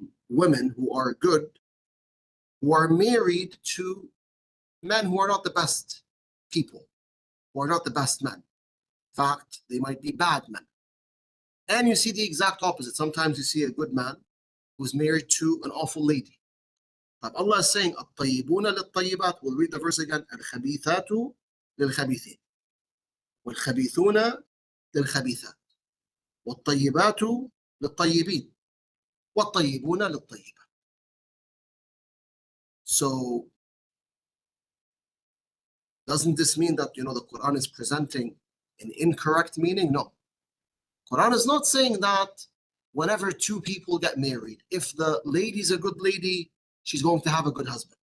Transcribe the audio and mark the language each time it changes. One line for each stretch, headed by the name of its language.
English: women who are good, who are married to men who are not the best people, who are not the best men? In fact, they might be bad men. And you see the exact opposite. Sometimes you see a good man who's married to an awful lady. But Allah is saying,
Arabic: الطيبون للطيبات.
English: We'll read the verse again.
Arabic: الخبيثات للخبيثين والخبيثون للخبيثات والطيبات للطيبين والطيبون للطيبات.
English: So, doesn't this mean that the Quran is presenting an incorrect meaning? No. Quran is not saying that whenever two people get married, if the lady's a good lady, she's going to have a good husband.